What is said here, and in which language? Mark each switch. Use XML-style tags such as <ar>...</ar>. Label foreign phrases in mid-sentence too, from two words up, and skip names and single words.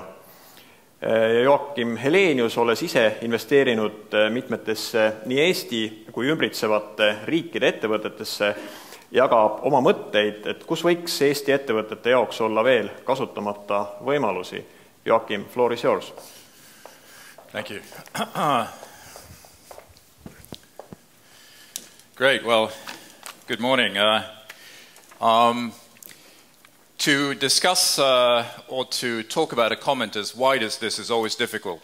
<et>Joakim Helenius, olles ise investeerinud mitmetesse nii Eesti kui ümbritsevate riikide ettevõtetesse, jagab oma mõtteid, et kus võiks Eesti ettevõtete jaoks olla veel kasutamata võimalusi. Joakim,</et> <en>floor is yours. Thank you. Great. Well, good morning. To discuss or to talk about a comment as wide as this is always difficult.</en>